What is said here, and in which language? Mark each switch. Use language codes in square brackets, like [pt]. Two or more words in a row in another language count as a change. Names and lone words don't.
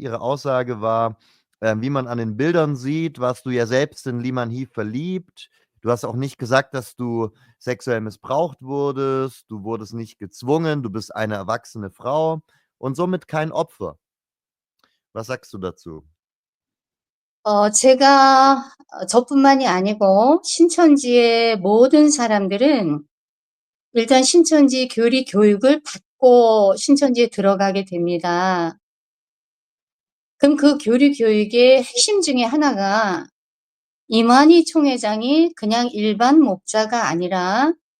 [de] Ihre Aussage war, wie man an den Bildern sieht, warst du ja selbst in Liman He verliebt. Du hast auch nicht gesagt, dass du sexuell missbraucht wurdest. Du wurdest nicht gezwungen. Du bist eine erwachsene Frau und somit kein Opfer. Was sagst du dazu? [ko] 제가 저뿐만이 아니고 신천지의 모든 사람들은 일단 신천지 교리 교육을 받고 신천지에 들어가게 됩니다. 그럼 그 교리 교육의 핵심 중에 하나가 이만희 총회장이 그냥 일반 목자가 아니라